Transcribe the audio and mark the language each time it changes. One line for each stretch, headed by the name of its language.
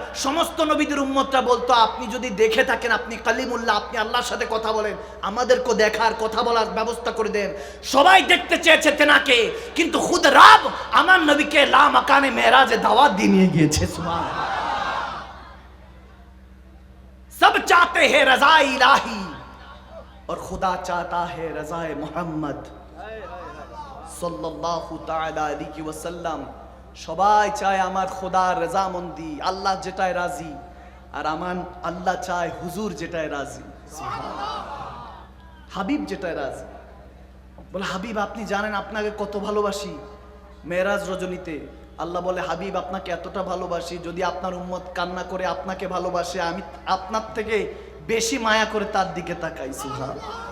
Bangla: সমস্ত নবীদের উম্মতরা বলতো আপনি যদি দেখে থাকেন, আপনি কালিমুল্লাহ, আপনি আল্লাহর সাথে কথা বলেন, আমাদেরকে দেখার কথা বলার ব্যবস্থা করে দেন। সবাই দেখতে চেয়েছে তেনাকে, কিন্তু খুদ রব আমার নবীকে লা মাকানে মেরাজে দাওয়াত দিয়ে নিয়ে গিয়েছে। সুবহানাল্লাহ।
Hindi: सब चाहते हैं रज़ा इलाही और खुदा चाहता है रज़ा मोहम्मद सल्लल्लाहु ताआला अलैहि वसल्लम।
Bangla: সবাই চায় আমার খোদার রজামন্দি, আল্লাহ যেটায় রাজি, আর আমার আল্লাহ চায় হুজুর যেটায় রাজি, হাবিব যেটায় রাজি। বলে হাবিব আপনি জানেন আপনাকে কত ভালোবাসি। মেরাজ রজনীতে আল্লাহ বলে হাবিব আপনাকে এতটা ভালোবাসি, যদি আপনার উম্মত কান্না করে আপনাকে ভালোবাসে, আমি আপনার থেকে বেশি মায়া করে তার দিকে তাকাই। সুবহানাল্লাহ।